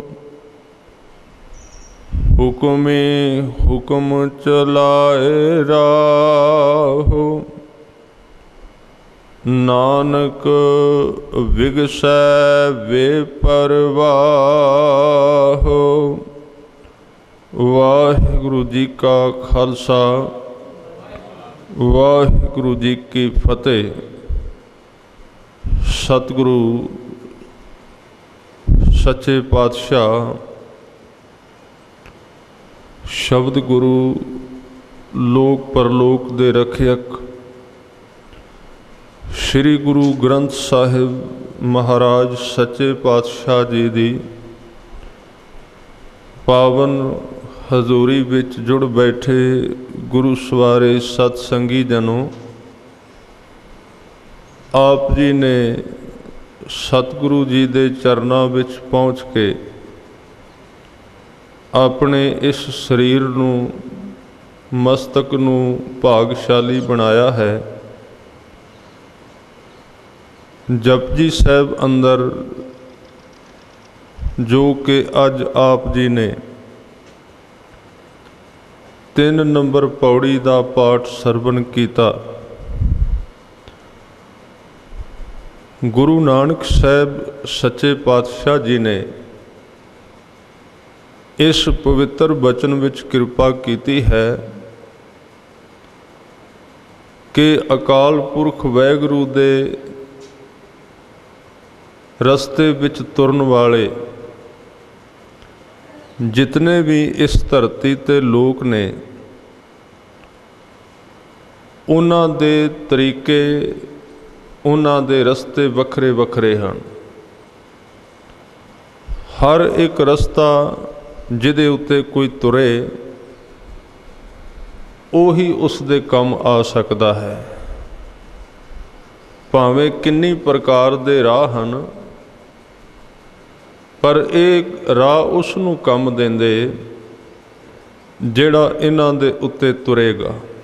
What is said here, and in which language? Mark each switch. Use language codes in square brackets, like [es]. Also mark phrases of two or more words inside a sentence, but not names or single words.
[pa] ਹੁਕਮੀ ਹੁਕਮੁ ਚਲਾਏ ਰਾਹੁ, ਨਾਨਕ ਵਿਗਸੈ ਵੇਪਰਵਾਹੁ। ਵਾਹਿਗੁਰੂ ਜੀ ਕਾ ਖ਼ਾਲਸਾ ਵਾਹਿਗੁਰੂ ਜੀ ਕੀ ਫ਼ਤਿਹ। ਸਤਿਗੁਰੂ ਸੱਚੇ ਪਾਤਸ਼ਾਹ ਸ਼ਬਦ ਗੁਰੂ ਲੋਕ ਪਰਲੋਕ ਦੇ ਰਖਿਅਕ ਸ੍ਰੀ ਗੁਰੂ ਗ੍ਰੰਥ ਸਾਹਿਬ ਮਹਾਰਾਜ ਸੱਚੇ ਪਾਤਸ਼ਾਹ ਜੀ ਦੀ ਪਾਵਨ ਹਜ਼ੂਰੀ ਵਿੱਚ ਜੁੜ ਬੈਠੇ ਗੁਰੂ ਸਵਾਰੇ ਸਤਿਸੰਗੀ ਜਨੋਂ, ਆਪ ਜੀ ਨੇ ਸਤਿਗੁਰੂ ਜੀ ਦੇ ਚਰਨਾਂ ਵਿੱਚ ਪਹੁੰਚ ਕੇ ਆਪਣੇ ਇਸ ਸਰੀਰ ਨੂੰ ਮਸਤਕ ਨੂੰ ਭਾਗਸ਼ਾਲੀ ਬਣਾਇਆ ਹੈ। ਜਪੁਜੀ ਸਾਹਿਬ ਅੰਦਰ ਜੋ ਕਿ ਅੱਜ ਆਪ ਜੀ ਨੇ 3 ਨੰਬਰ ਪਉੜੀ ਕਾ ਪਾਠ ਸਰਵਣ ਕੀਆ। ਗੁਰੂ ਨਾਨਕ ਸਾਹਿਬ ਸੱਚੇ ਪਾਤਸ਼ਾਹ ਜੀ ਨੇ ਇਸ ਪਵਿੱਤਰ ਬਚਨ ਵਿੱਚ ਕਿਰਪਾ ਕੀ ਹੈ ਕਿ ਅਕਾਲ ਪੁਰਖ ਵਾਹਿਗੁਰੂ ਦੇ ਰਸਤੇ ਵਿੱਚ ਤੁਰਨ ਵਾਲੇ ਜਿਤਨੇ ਭੀ ਇਸ ਧਰਤੀ ਤੇ ਲੋਕ ਨੇ, ਉਨ੍ਹਾਂ ਦੇ ਤਰੀਕੇ ਉਨ੍ਹਾਂ ਦੇ ਰਸਤੇ ਵੱਖਰੇ ਵੱਖਰੇ ਹੈਂ। ਹਰ ਇੱਕ ਰਸਤਾ ਜਿਹਦੇ ਉੱਤੇ ਕੋਈ ਤੁਰੇ ਉਹੀ ਉਸ ਦੇ ਕੰਮ ਆ ਸਕਦਾ ਹੈ। ਭਾਵੇਂ ਕਿੰਨੀ ਪ੍ਰਕਾਰ ਦੇ ਰਾਹ ਹਨ, ਪਰ ਇਹ ਰਾਹ ਉਸ ਨੂੰ ਕੰਮ ਦਿੰਦੇ ਜਿਹੜਾ ਇਹਨਾਂ ਦੇ ਉੱਤੇ ਤੁਰੇਗਾ।